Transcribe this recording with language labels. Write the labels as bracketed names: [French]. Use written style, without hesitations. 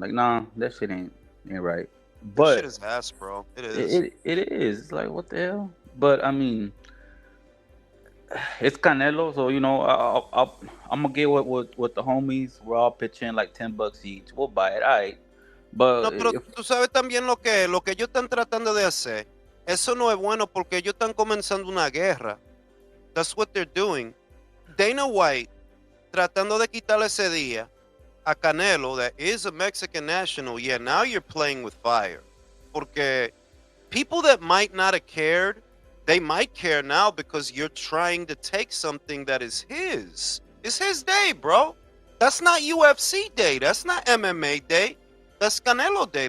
[English] Like, nah, that shit ain't right. But that shit is ass, bro. It is. It is. It's like, what the hell? But I mean, it's Canelo, so you know, I'm gonna get with the homies. We're all pitching like $10 each. We'll buy it, alright. But [Spanish] no, pero tú sabes también lo que ellos están tratando de hacer. Eso no es bueno porque ellos están comenzando una guerra. [English] That's what they're doing. Dana White [Spanish] tratando de quitarle ese día a Canelo, [English] that is a Mexican national. Yeah, now you're playing with fire. Porque people that might not have cared, they might care now because you're trying to take something that is his. It's his day, bro. That's not UFC day. That's not MMA day. That's Canelo Day.